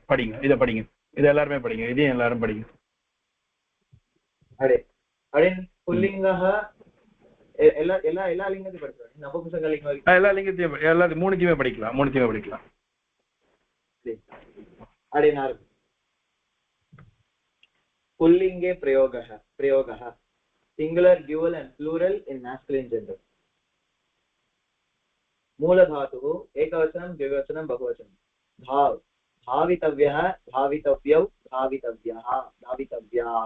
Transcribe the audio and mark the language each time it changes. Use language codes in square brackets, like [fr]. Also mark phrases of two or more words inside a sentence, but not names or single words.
[ta] படிங்க, இதை படிங்க, இது எல்லாருமே படிங்க, இதையும் எல்லாரும் படிங்க. அடியன் புல்லிங்கஹ எல்லா லிங்கத்தையும் படிச்சாரு. நபும்சக லிங்கம் எல்லா லிங்கத்தையும் எல்லாத்தையும் மூணுத்தையுமே படிக்கலாம். அடியன் ஆரம்பி. [sa] पुल्लिंगे प्रयोगः [en] singular, dual and plural in masculine gender. [sa] मूल धातुः एकवचनं, द्विवचनं, बहुवचनं. धावितव्यः, धावितव्यौ, धावितव्याः, धावितव्याः.